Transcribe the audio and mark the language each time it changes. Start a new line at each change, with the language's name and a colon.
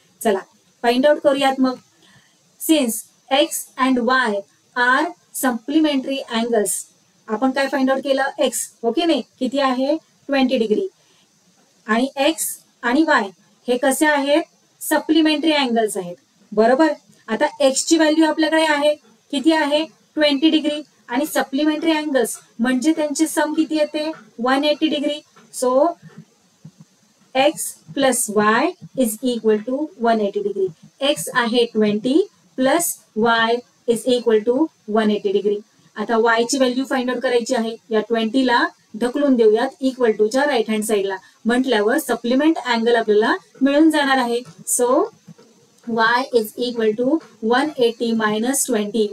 Marathi: चला find out करूयात मग.
English: since x and y are supplementary angles,
Marathi: आपण काय फाइंड आउट केलं एक्स, ओके नाही, किती आहे 20 डिग्री, आणि एक्स आणि वाय हे कसे आहेत सप्लिमेंटरी अँगल्स आहेत बरोबर. आता एक्स ची व्हॅल्यू आपल्याकडे आहे किती आहे 20 डिग्री आणि सप्लिमेंटरी अँगल्स म्हणजे त्यांची सम किती येते 180 degree.
English: So x plus y is equal to 180 degree.
Marathi: X आहे 20
English: Plus y is equal to 180 degree.
Marathi: आता वाय ची व्हॅल्यू फाइंड आउट करायची आहे. या 20 ला ढकलून देऊयात इक्वल टूच्या राईट हँड साईडला. म्हटल्यावर सप्लिमेंट अँगल आपल्याला मिळून जाणार आहे.
English: So y is equal to 180 minus 20.